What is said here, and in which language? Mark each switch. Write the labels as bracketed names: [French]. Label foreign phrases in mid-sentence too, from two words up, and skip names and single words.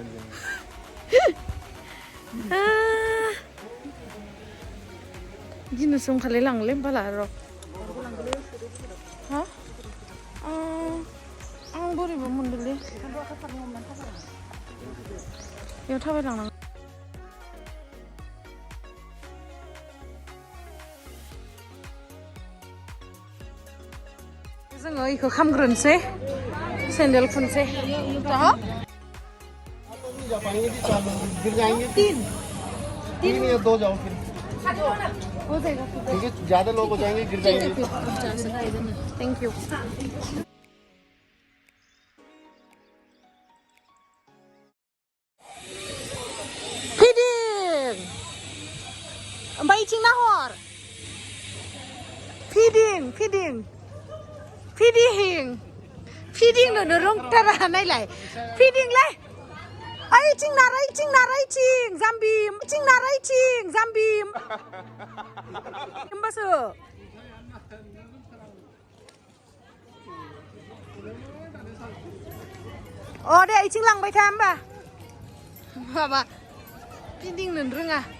[Bodo] गिनोसो ओंखारलाय लांलै होमबाला र' हा आं बोरैबा मोनदोंलै बेयाव थाबायलांनांगौ जोङो इखौ खामग्रोनोसै सेन्देल खुनसै [Hindi] गिर जाएंगे तीन या दो जाओ फिर हो जाएगा ठीक है ज्यादा लोग हो जाएंगे गिर जाएंगे [English] thank you [Bodo] फिदिं ओमफ्राय इथिं नाहर फिदिं नो रोंथारा नायलाय फिदिंलाय ओइथिं नारायथिं जाम्बिम होमबासो अ दे इथिं लांबाय था होमबा माबा फिदिंनो रोङा